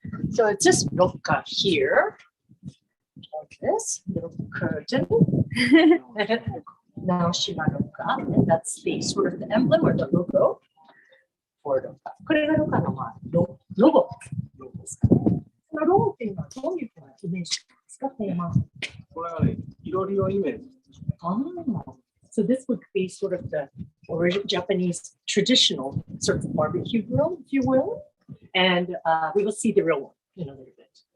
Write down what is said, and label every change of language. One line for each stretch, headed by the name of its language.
English: So it's just ROKA here. This little curtain. Naoshima ROKA. And that's the sort of the emblem or the logo for ROKA.
Japanese: これがROKAのロゴですかね。このロゴっていうのはどういうふうなイメージですか、テーマ。これはね、いろりをイメージ。
English: So this would be sort of the Japanese traditional sort of barbecue grill, if you will. And we will see the real one in a little bit.